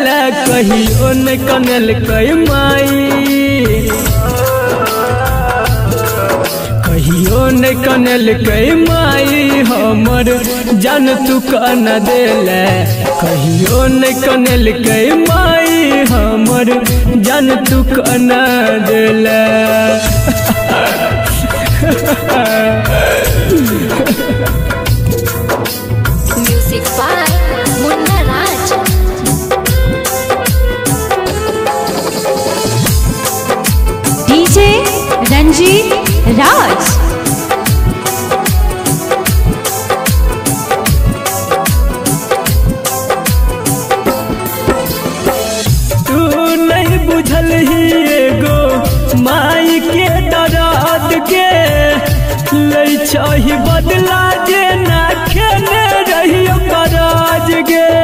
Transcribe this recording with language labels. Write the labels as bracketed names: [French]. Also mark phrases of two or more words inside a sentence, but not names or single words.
[Maithili] कहियो न कनल कई माई, कहियो न कनल कई माई हमर जान तू कन देल। कहियो न कनल कई माई हमर जान तू कन देल। [English] Music by मुन्ना राज, डीजे रंजीत राज। [Maithili] तू नहीं बुझल ही एगो माई के दर्द के लई चाही बदला जे ना खेने रहियो कराज गे।